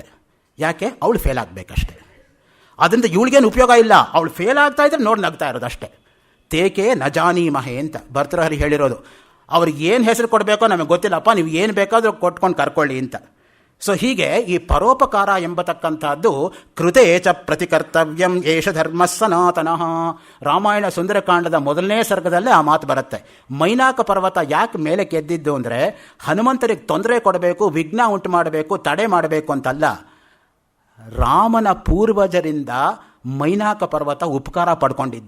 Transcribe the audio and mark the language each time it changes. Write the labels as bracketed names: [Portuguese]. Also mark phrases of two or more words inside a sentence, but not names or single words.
[Kannada] ಯಾಕೆ? ಅವಳು ಫೇಲ್ ಆಗಬೇಕಷ್ಟೆ. ಅದರಿಂದ ಇವಳಿಗೇನು ಉಪಯೋಗ ಇಲ್ಲ, ಅವಳು ಫೇಲ್ ಆಗ್ತಾ ಇದ್ರೆ ನೋಡಿ ನಗ್ತಾ ಇರೋದು ಅಷ್ಟೇ. [Sanskrit] ತೇಕೆ ನಜಾನಿ ಮಹೆ [Kannada] ಅಂತ ಭರ್ತೃಹರಿ ಹೇಳಿರೋದು. ಅವ್ರಿಗೆ ಏನು ಹೆಸರು ಕೊಡಬೇಕೋ ನಮಗೆ ಗೊತ್ತಿಲ್ಲಪ್ಪ, ನೀವು ಏನು ಬೇಕಾದರೂ ಕೊಟ್ಕೊಂಡು ಕರ್ಕೊಳ್ಳಿ ಅಂತ. ಸೊ ಹೀಗೆ ಈ ಪರೋಪಕಾರ ಎಂಬತಕ್ಕಂಥದ್ದು [Sanskrit] ಕೃತೆ ಚ ಪ್ರತಿಕರ್ತವ್ಯಂ ಏಷ ಧರ್ಮ ಸನಾತನಃ. [Kannada] ರಾಮಾಯಣ ಸುಂದರಕಾಂಡದ ಮೊದಲನೇ ಸರ್ಗದಲ್ಲೇ ಆ ಮಾತು ಬರುತ್ತೆ. ಮೈನಾಕ ಪರ್ವತ ಯಾಕೆ ಮೇಲೆ ಕೆದ್ದಿದ್ದು ಅಂದರೆ ಹನುಮಂತರಿಗೆ ತೊಂದರೆ ಕೊಡಬೇಕು, ವಿಘ್ನ ಉಂಟು ಮಾಡಬೇಕು, ತಡೆ ಮಾಡಬೇಕು ಅಂತಲ್ಲ. ರಾಮನ ಪೂರ್ವಜರಿಂದ ಮೈನಾಕ ಪರ್ವತ ಉಪಕಾರ ಪಡ್ಕೊಂಡಿದ್ದ.